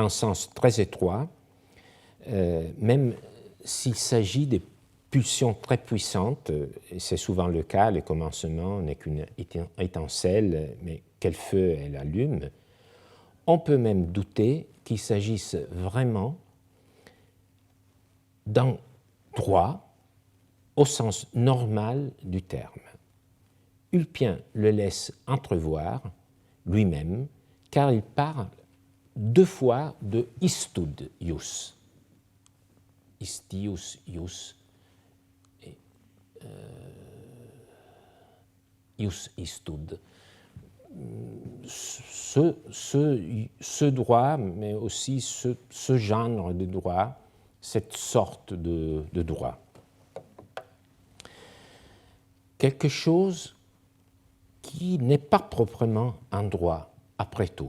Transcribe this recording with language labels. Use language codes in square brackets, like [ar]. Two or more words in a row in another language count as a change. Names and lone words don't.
[fr] un sens très étroit, même s'il s'agit de pulsions très puissantes, et c'est souvent le cas, le commencement n'est qu'une étincelle, mais quel feu elle allume, on peut même douter qu'il s'agisse vraiment d'un droit au sens normal du terme. Ulpien le laisse entrevoir lui-même, car il parle 2 fois de [la] istud ius. Istius ius et ius istud. [fr] Ce droit, mais aussi ce genre de droit, cette sorte de droit. Quelque chose qui n'est pas proprement un droit, après tout.